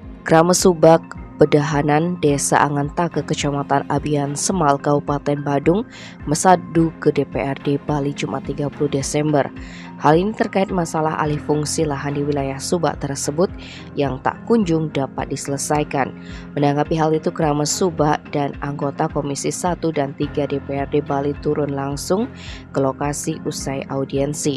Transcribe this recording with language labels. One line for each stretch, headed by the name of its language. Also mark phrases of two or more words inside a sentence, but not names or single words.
Indonesian: Krama Subak Bedahanan Desa Angantake Kecamatan Abian Semal Kabupaten Badung mesadu ke DPRD Bali Jumat 30 Desember. Hal ini terkait masalah alih fungsi lahan di wilayah Subak tersebut yang tak kunjung dapat diselesaikan. Menanggapi hal itu, Krama Subak dan anggota Komisi 1 dan 3 DPRD Bali turun langsung ke lokasi usai audiensi.